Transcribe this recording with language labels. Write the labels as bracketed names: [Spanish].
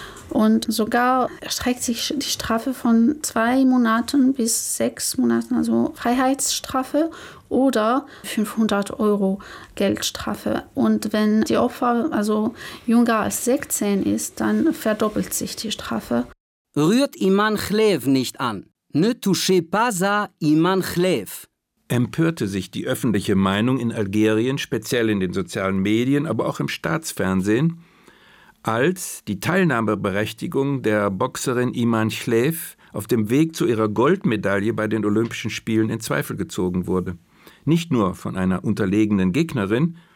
[German] Und sogar erstreckt sich die Strafe von 2 Monaten bis 6 Monaten, also Freiheitsstrafe, oder 500 Euro Geldstrafe. Und wenn die Opfer also jünger als 16 ist, dann verdoppelt sich die Strafe. Rührt Iman Khlev nicht an. [French] Ne touchez pas ça, Iman Khlev. [German] Empörte sich die öffentliche Meinung in Algerien, speziell in den sozialen Medien, aber auch im Staatsfernsehen, als die Teilnahmeberechtigung der Boxerin Iman Khlev auf dem Weg zu ihrer Goldmedaille bei den Olympischen Spielen in Zweifel gezogen wurde. Nicht nur von einer unterlegenen Gegnerin,